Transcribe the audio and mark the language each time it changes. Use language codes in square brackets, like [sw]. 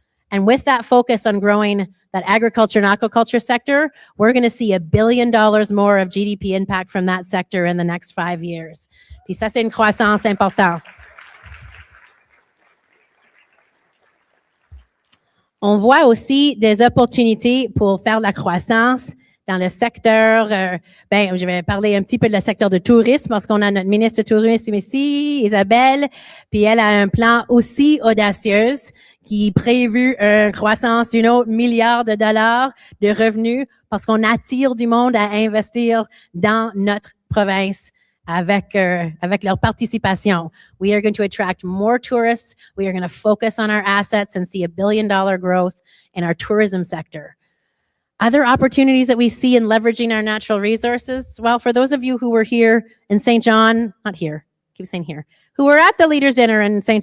[en] And with that focus on growing that agriculture and aquaculture sector, we're going to see $1 billion more of GDP impact from that sector in the next 5 years. [fr] Puis ça, c'est une croissance importante. On voit aussi des opportunités pour faire de la croissance dans le secteur, je vais parler un petit peu de le secteur de tourisme parce qu'on a notre ministre de tourisme ici, Isabelle, puis elle a un plan aussi audacieux qui prévu une croissance d'un autre $1 milliard de revenus parce qu'on attire du monde à investir dans notre province avec leur participation. [en] We are going to attract more tourists. We are going to focus on our assets and see $1 billion growth in our tourism sector. Other opportunities that we see in leveraging our natural resources, well, for those of you who were here in St. John, not here, keep saying here, who were at the Leaders' Dinner in St.